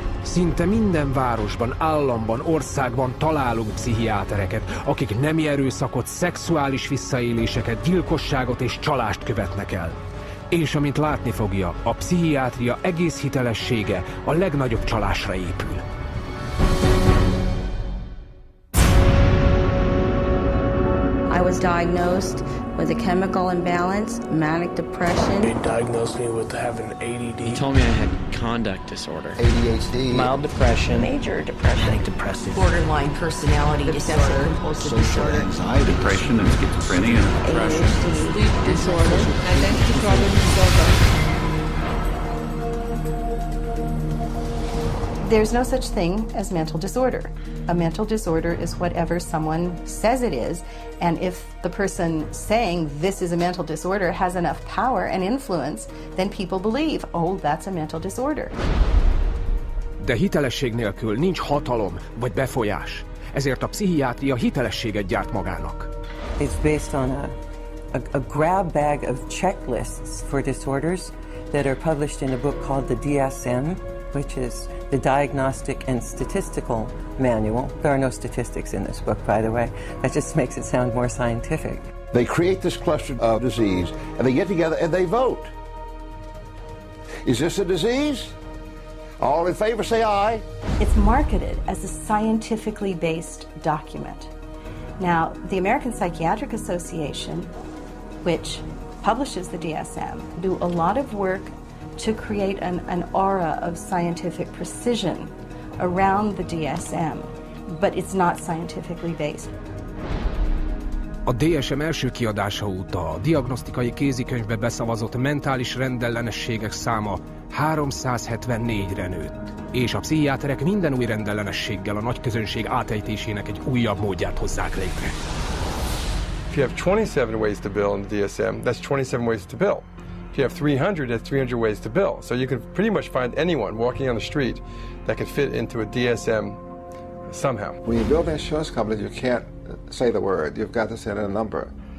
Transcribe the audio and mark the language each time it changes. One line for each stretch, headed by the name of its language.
Hungarian: Szinte minden városban, államban, országban találunk pszichiátereket, akik nemi erőszakot, szexuális visszaéléseket, gyilkosságot és csalást követnek el. És amint látni fogja, a pszichiátria egész hitelessége a legnagyobb csalásra épül.
English: I was diagnosed with a chemical imbalance, manic depression. They diagnosed me with having ADD. He told me I had conduct disorder, ADHD, mild depression, major depression, manic depressive, borderline personality disorder, compulsive disorder, anxiety, depression, and schizophrenia, and depression, sleep disorder, identity problem disorder. There's no such thing as mental disorder. A mental disorder is whatever someone says it is, and if the person saying this is a mental disorder has enough power and influence, then people believe, oh, that's a mental disorder.
Hungarian: De hitelesség nélkül nincs hatalom vagy befolyás. Ezért a pszichiátria hitelességet gyárt magának.
English: It's based on a grab bag of checklists for disorders that are published in a book called the DSM, which is the Diagnostic and Statistical Manual. There are no statistics in this book, by the way. That just makes it sound more scientific. They create this cluster of disease, and they get together and they vote. Is this a disease? All in favor, say aye. It's marketed as a scientifically based document. Now, the American Psychiatric Association, which publishes the DSM, do a lot of work to create an aura of scientific precision around the DSM, but it's not scientifically based.
Hungarian: A DSM első kiadása óta a diagnosztikai kézikönyvbe beszavazott mentális rendellenességek száma 374-re nőtt, és a pszichiáterek minden új rendellenességgel a nagy közönség átejtésének egy újabb módját hozzák létre.
English: If you have 27 ways to bill in the DSM, that's 27 ways to bill. If you have 300, that's 300 ways to bill. So you can pretty much find anyone walking on the street that can fit into a DSM somehow. When you build insurance companies, you can't say the word. You've got to send in a number.